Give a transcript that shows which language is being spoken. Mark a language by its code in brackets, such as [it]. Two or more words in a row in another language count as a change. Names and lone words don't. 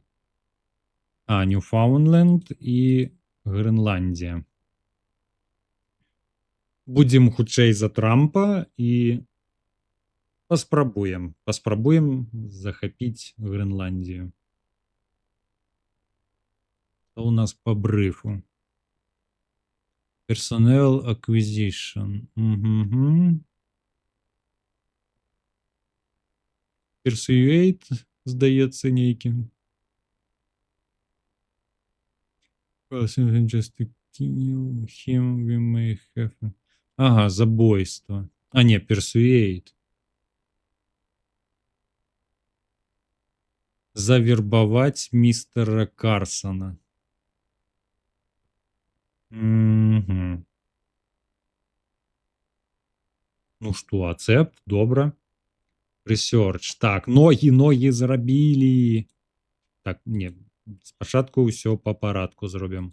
[be] Ньюфаундленд і Грэнландія. Будзем хутчэй за Трампа і паспрабуем захапіць Грэнландію. Што у нас по брыфу? [en] Personnel acquisition. Persuade, [be] здаецца, нейкім. [en] Just to kill him, we may have... [be] забойство. Не, Persuade. [ru] Завербовать мистера Карсона. [be] Ну што, ацэпт, добра. Research. Так, ногі зрабілі. Так, не, спачатку ўсё па парадку зробім.